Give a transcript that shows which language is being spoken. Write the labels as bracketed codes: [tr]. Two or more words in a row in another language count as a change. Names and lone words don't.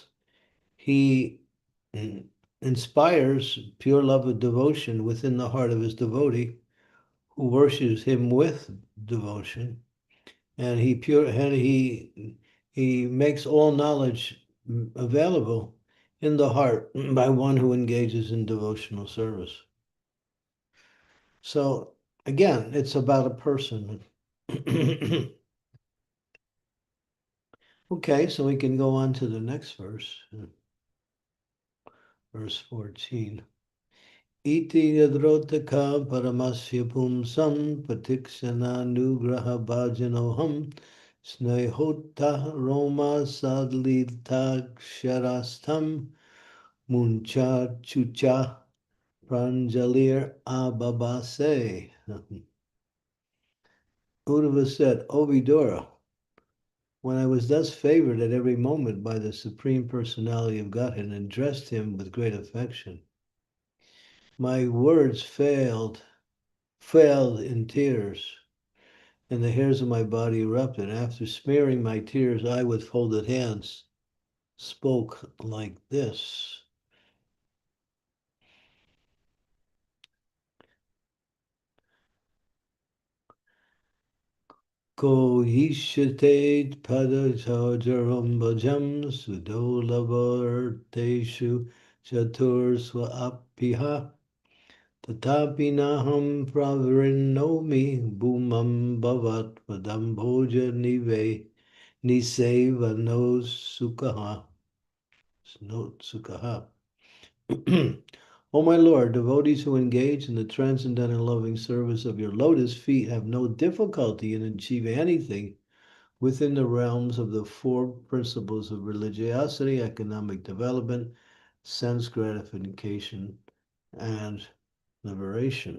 [en] He inspires pure love of devotion within the heart of his devotee, who worships him with devotion, and he makes all knowledge available in the heart by one who engages in devotional service. So again, it's about a person. Okay, so we can go on to the next verse, verse 14. [sa] इति मादृतोक्तः परमस्य पुंसः प्रतिक्षणानुग्रहभाजनोऽहम् स्नेहोत्थरोमा स्खलिताक्षरस्तं मुञ्चञ्छुचः प्राञ्जलिराबभाषे. [en] Uddhava said, O Vidura, when I was thus favored at every moment by the Supreme Personality of Godhead and addressed him with great affection, my words failed in tears, and the hairs of my body erupted. After smearing my tears, I with folded hands spoke like this. [sa] को न्वीश ते पादसरोजभाजां सुदुर्लभोऽर्थेषु चतुर्ष्वपीह तथापि नाहं प्रवृणोमि भूमन् भवत्पदाम्भोजनिषेवणोत्सुकः. नोत्सुकः. [en] O my Lord, devotees who engage in the transcendental loving service of your lotus feet have no difficulty in achieving anything within the realms of the four principles of religiosity, economic development, sense gratification, and liberation.